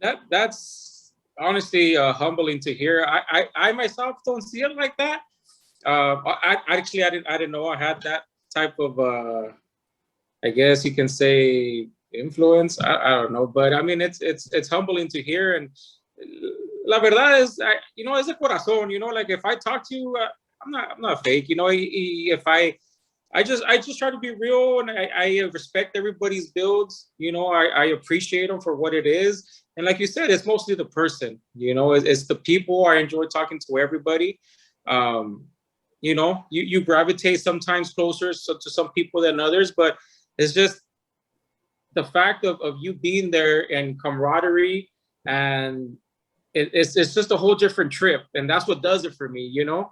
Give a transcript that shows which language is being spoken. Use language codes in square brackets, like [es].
[en] That's honestly humbling to hear. I myself don't see it like that. I didn't know I had that type of I guess you can say influence. I don't know, but I mean it's humbling to hear. [es] And la verdad is, es el corazón. [en] Like if I talk to you, I'm not fake. If I just try to be real, and I respect everybody's builds. I appreciate them for what it is. And like you said, it's mostly the person. It's the people. I enjoy talking to everybody. Um, you gravitate sometimes closer to some people than others, but it's just the fact of you being there and camaraderie, and it's just a whole different trip, and that's what does it for me.